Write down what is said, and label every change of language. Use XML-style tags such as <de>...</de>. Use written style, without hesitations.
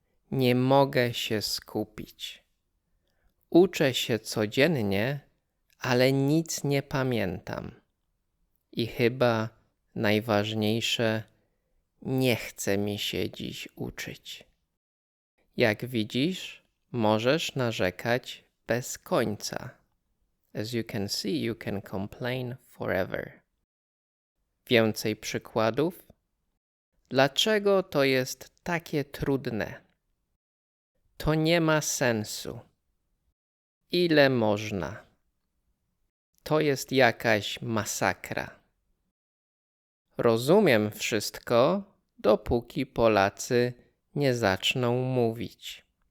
<pl>Nie mogę się skupić. Uczę się codziennie, ale nic nie pamiętam. I chyba najważniejsze, nie chce mi się dziś uczyć. Jak widzisz, możesz narzekać bez końca.</pl> <en>As you can see, you can complain forever.</en> <pl>Więcej przykładów? Dlaczego to jest takie trudne? To nie ma sensu. Ile można? To jest jakaś masakra. Rozumiem wszystko, dopóki Polacy nie zaczną mówić.</pl>